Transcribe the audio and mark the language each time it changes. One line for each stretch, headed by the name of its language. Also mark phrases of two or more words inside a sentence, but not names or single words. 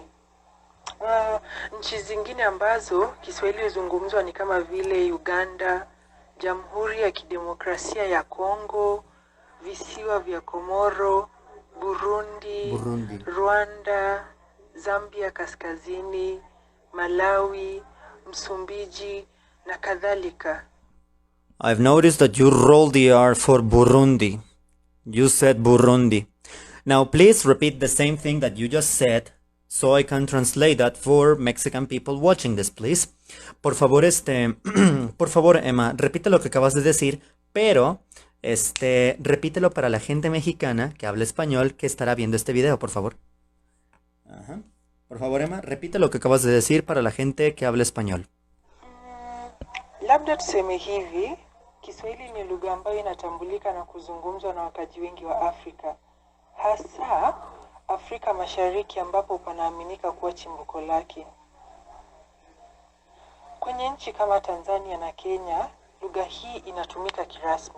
Swahili: Nchi zingine ambazo Kiswahili huzungumzwa ni kama vile Uganda, Jamhuri ya Kidemokrasia ya Kongo, visiwa vya Komoro, Burundi, Rwanda, Zambia Kaskazini, Malawi, Msumbiji na kadhalika.
English: I've noticed that you rolled the R for Burundi. You said Burundi. Now please repeat the same thing that you just said so I can translate that for Mexican people watching this, please.
Spanish: Por favor, por favor, Emma, repite lo que acabas de decir, pero repítelo para la gente mexicana que habla español que estará viendo este video, por favor. Por favor, Emma, repite lo que acabas de decir para la gente que habla español.
Swahili: Labda tuseme hivi, Kiswahili ni lugha ambayo inatambulika na kuzungumzwa na wakazi wengi wa Afrika. Hasa Afrika Mashariki ambapo panaaminika kuwa chimbuko lake. Kwenye nchi kama Tanzania na Kenya, lugha hii inatumika kirasmi.